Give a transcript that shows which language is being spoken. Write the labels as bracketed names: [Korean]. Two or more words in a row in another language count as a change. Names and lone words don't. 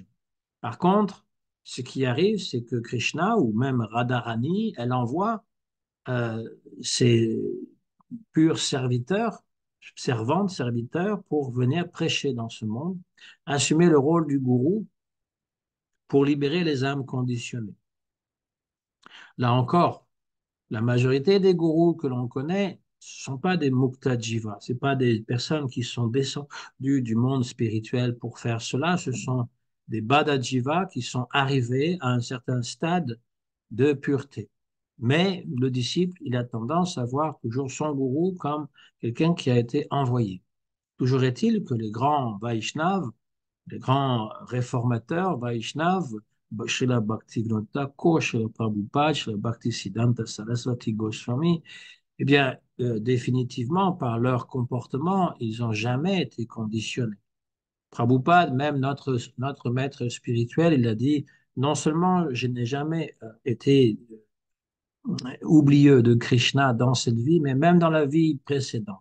[French] Par contre, ce qui arrive, c'est que Krishna ou même Radharani, elle envoie euh, ses purs serviteurs, servantes, serviteurs, pour venir prêcher dans ce monde, assumer le rôle du gourou pour libérer les âmes conditionnées. Là encore, la majorité des gourous que l'on connaît ne sont pas des [Sanskrit] mukta jiva, [French] ce pas des personnes qui sont descendues du monde spirituel pour faire cela, ce sont des [Sanskrit] bada jiva [French] qui sont arrivés à un certain stade de pureté. Mais le disciple, il a tendance à voir toujours son gourou comme quelqu'un qui a été envoyé. Toujours est-il que les grands Vaishnavas, les grands réformateurs Vaishnavas, Srila Bhaktivinoda Thakur, Srila Prabhupada, Srila Bhaktisiddhanta Saraswati Goswami, eh bien, définitivement, par leur comportement, ils n'ont jamais été conditionnés. Prabhupada, même notre maître spirituel, il a dit, non seulement je n'ai jamais été oublieux de Krishna dans cette vie, mais même dans la vie précédente.